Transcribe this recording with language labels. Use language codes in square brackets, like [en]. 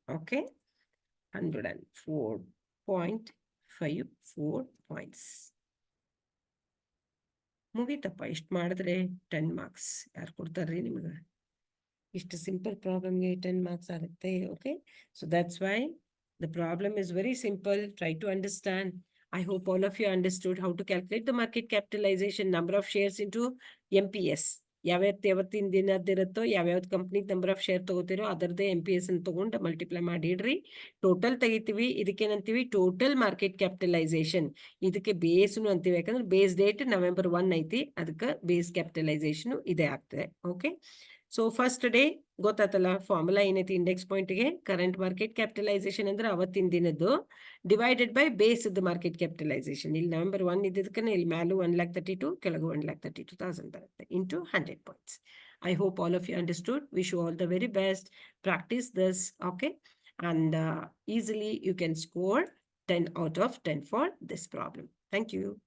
[en] Okay, 104.54 points. [kn] ಮುಗೀತಪ್ಪ, ಇಷ್ಟು ಮಾಡಿದ್ರೆ 10 marks. ಯಾರು ಕೊಡ್ತಾರ್ರಿ ನಿಮ್ಗೆ, ಇಷ್ಟು ಸಿಂಪಲ್ ಪ್ರಾಬ್ಲಮ್ಗೆ 10 ಮಾರ್ಕ್ಸ್ ಆಗುತ್ತೆ. [en] Okay, so that's why the problem is very simple. Try to understand. I hope all of you understood how to calculate the market capitalization, number of shares into MPS. [kn] ಯಾವತ್ತಿನ ದಿನದಿರುತ್ತೋ ಯಾವ್ಯಾವ್ದು company number of share ತಗೋತಿರೋ ಅದರದ್ದೇ MPS ಅನ್ನು ತಗೊಂಡು multiply ಮಾಡಿ ಇಡ್ರಿ. Total ತೆಗಿತೀವಿ. ಇದಕ್ಕೇನಂತೀವಿ total market capitalisation. ಇದಕ್ಕೆ ಬೇಸ್ನು ಅಂತೀವಿ, ಯಾಕಂದ್ರೆ ಬೇಸ್ ಡೇಟ್ November 1 ಐತಿ, ಅದಕ್ಕೆ ಬೇಸ್ ಕ್ಯಾಪಿಟಲೈಸೇಷನ್ ಇದೇ ಆಗ್ತದೆ. Okay, so first day ಗೊತ್ತಾತಲ್ಲ, formula ಏನೈತಿ ಇಂಡೆಕ್ಸ್ ಪಾಯಿಂಟ್ಗೆ. ಕರೆಂಟ್ ಮಾರ್ಕೆಟ್ ಕ್ಯಾಪಿಟಲೈಸೇಷನ್ ಅಂದ್ರೆ ಅವತ್ತಿನ ದಿನದ್ದು divided by base market capitalisation. ಇಲ್ಲಿ November 1 ಇದ್ದದಕ್ಕೆ ಇಲ್ಲಿ ಮ್ಯಾಲೂ 1,32,000 ಕೆಳಗೂ 1,32,000 ಬರುತ್ತೆ into 100 points. [en] I hope all of you understood. Wish you all the very best. Practice this, okay? And easily you can score 10 out of 10 for this problem. Thank you.